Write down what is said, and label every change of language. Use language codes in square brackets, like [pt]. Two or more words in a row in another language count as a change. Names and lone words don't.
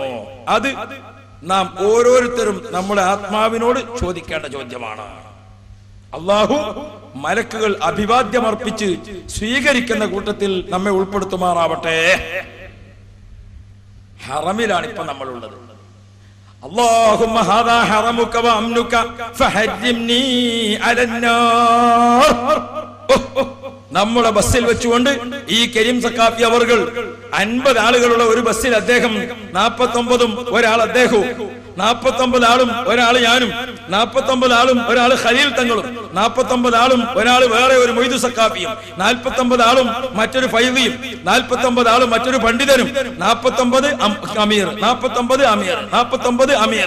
[ml] അത് നാം ഓരോരുത്തരും നമ്മുടെ ആത്മാവിനോട് ചോദിക്കേണ്ട ചോദ്യമാണ്. അല്ലാഹു മലക്കുകൾ അഭിവാദ്യമർപ്പിച്ച് സ്വീകരിക്കുന്ന കൂട്ടത്തിൽ നമ്മെ ഉൾപ്പെടുത്തുമാറാവട്ടെ. ഹറമിലാണ് ഇപ്പൊ നമ്മളുള്ളത്. [ar] اللهم هذا حرمك وأمنك فحرمني على النار. [ml] നമ്മുടെ ബസ്സിൽ വെച്ചുകൊണ്ട് ഈ കരീം സഖാഫി അവർകൾ 50 ആളുകളുള്ള ഒരു ബസ്സിൽ അദ്ദേഹം 49 ഒരാൾ അദ്ദേഹവും 49 ആളും ഒരാൾ ഞാനും 49 ആളും ഒരാൾ ഖലീൽ തങ്ങളും 49 ആളും ഒരാൾ വേറെ ഒരു മൊയ്തു സഖാഫിയും 49 ആളും മറ്റൊരു ഫൈദിയും 49 ആളും മറ്റൊരു പണ്ഡിതനും 49 അമീർ 49 അമീർ 49 അമീർ.